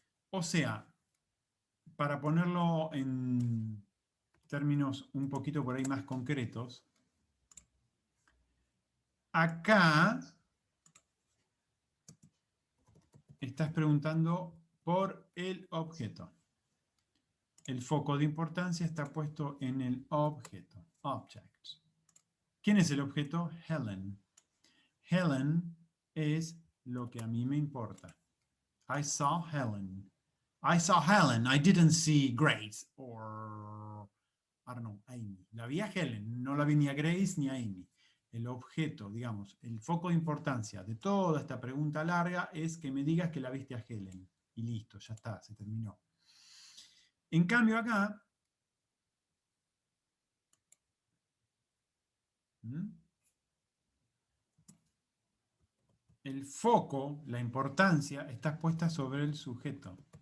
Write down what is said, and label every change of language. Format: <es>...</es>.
<es>O sea, para ponerlo en términos un poquito por ahí más concretos, acá estás preguntando por el objeto. El foco de importancia está puesto en el objeto, object. ¿Quién es el objeto? Helen. Helen es lo que a mí me importa.</es> <en>I saw Helen. I saw Helen. I didn't see Grace or, I don't know, Amy.</en> <es>La vi a Helen, no la vi ni a Grace ni a Amy. El objeto, digamos, el foco de importancia de toda esta pregunta larga es que me digas que la viste a Helen. Y listo, ya está, se terminó. En cambio acá, el foco, la importancia, está puesta sobre el sujeto.</es>